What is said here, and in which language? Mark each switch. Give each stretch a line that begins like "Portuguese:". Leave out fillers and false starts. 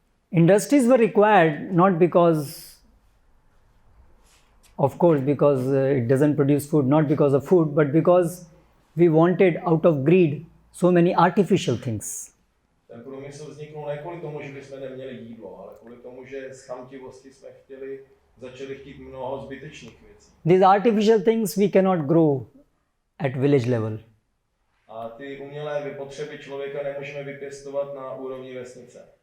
English: Industries were required not because, of course, because it doesn't produce food, not because of food, but because we wanted out of greed so many artificial things.
Czech: Ten průmysl vzniknul ne kvůli tomu, že bychom neměli jídlo, ale kvůli tomu, že z chamtivosti jsme začali chtít mnoho zbytečných věcí.
English: These artificial things we cannot grow at village level.
Czech: A ty umělé potřeby člověka nemůžeme vypěstovat na úrovni vesnice.